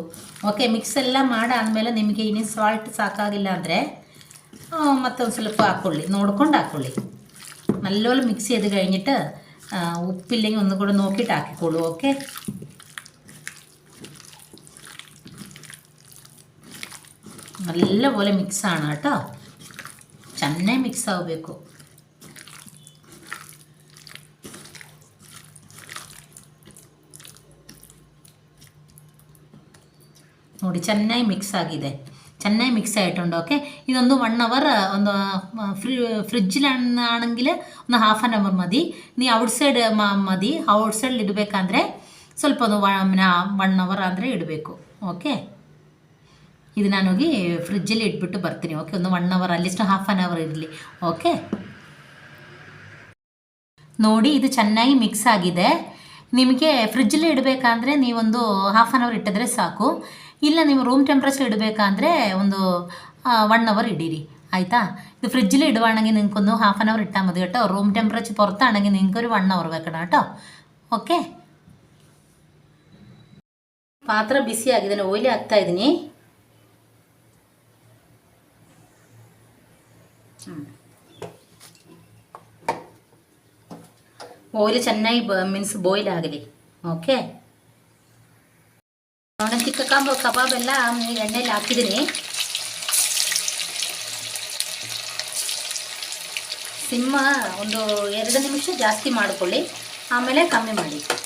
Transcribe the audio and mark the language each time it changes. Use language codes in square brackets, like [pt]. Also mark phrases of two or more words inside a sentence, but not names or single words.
[kn] ಓಕೆ, ಮಿಕ್ಸ್ ಎಲ್ಲ ಮಾಡಾದಮೇಲೆ ನಿಮಗೆ ಇನ್ನೂ ಸಾಲ್ಟ್ ಸಾಕಾಗಿಲ್ಲ ಅಂದರೆ മറ്റൊന്ന് ಸ್ವಲ್ಪ ಹಾಕ್ಕೊಳ್ಳಿ, ನೋಡ್ಕೊಂಡು ಹಾಕ್ಕೊಳ್ಳಿ. [ml] നല്ലപോലെ മിക്സ് ചെയ്ത് കഴിഞ്ഞിട്ട് ഉപ്പില്ലെങ്കിൽ ഒന്നും കൂടെ നോക്കിയിട്ട് ಹಾಕಿಕೊಳ್ಳು. ഓക്കെ, നല്ലപോലെ ಮಿಕ್ಸಾണ് കേട്ടോ, [kn] ಚೆನ್ನಾಗಿ ಮಿಕ್ಸ್ ಆಗಬೇಕು. ನೋಡಿ, ಚೆನ್ನಾಗಿ ಮಿಕ್ಸ್ ಆಗಿದೆ, ಚೆನ್ನಾಗಿ ಮಿಕ್ಸ್ ആയിട്ടുണ്ട്. [ml] ഓക്കെ, ഇതൊന്ന് 1 അവർ ഒന്ന് ഫ്രിഡ്ജിലാണെങ്കിൽ ഒന്ന് [en] half an hour [ml] മതി. [kn] നീ ಔಟ್ ಸೈಡ್ ಮದಿ, ಔಟ್ ಸೈಡ್ ಇಡಬೇಕಂದ್ರೆ ಸ್ವಲ್ಪ ಒಂದು 1 ಅವರ್ ಅಂದರೆ ಇಡಬೇಕು. ಓಕೆ, ಇದು ನಾನು ಹೋಗಿ ಫ್ರಿಡ್ಜಲ್ಲಿ ಇಟ್ಬಿಟ್ಟು ಬರ್ತೀನಿ. ಓಕೆ, ಒಂದು 1 ಅವರ್ ಅಲ್ಲಿಷ್ಟು [en] half an hour [kn] ಇರಲಿ. ಓಕೆ, ನೋಡಿ ಇದು ಚೆನ್ನಾಗಿ ಮಿಕ್ಸ್ ಆಗಿದೆ. ನಿಮಗೆ ಫ್ರಿಡ್ಜಲ್ಲಿ ಇಡಬೇಕಂದ್ರೆ ನೀವೊಂದು [en] half an hour [kn] ಇಟ್ಟಿದ್ರೆ ಸಾಕು. ಇಲ್ಲ ನೀವು [en] room temperature [kn] ಇಡಬೇಕಂದ್ರೆ ಒಂದು 1 ಅವರ್ ಇಡೀರಿ ಆಯಿತಾ. [ml] ഇത് ഫ്രിഡ്ജിൽ ഇടുവാണെങ്കിൽ നിങ്ങൾക്കൊന്ന് 1/2 അവർ ഇട്ടാൽ മതി കേട്ടോ. [en] room temperature [ml] പുറത്താണെങ്കിൽ നിങ്ങൾക്കൊരു 1 അവർ വെക്കണം കേട്ടോ. [kn] ಓಕೆ. ಪಾತ್ರ ಬಿಸಿ ಆಗಿದೆ, ಓಯ್ಲಿ ಹಾಕ್ತಾ ಇದ್ದೀನಿ. ಓಯ್ಲ್ ಚೆನ್ನಾಗಿ [en] means boil [kn] ಆಗಲಿ. ಓಕೆ. ನಾನು ಚಿಕ್ಕ ಕಬಾಬ್ ಎಲ್ಲ ಎಣ್ಣೆಯಲ್ಲಿ ಹಾಕಿದ್ದೀನಿ. ಸಿಮ್ಮ ಒಂದು 2 ನಿಮಿಷ ಜಾಸ್ತಿ ಮಾಡಿಕೊಳ್ಳಿ, ಆಮೇಲೆ കമ്മി ಮಾಡಿ.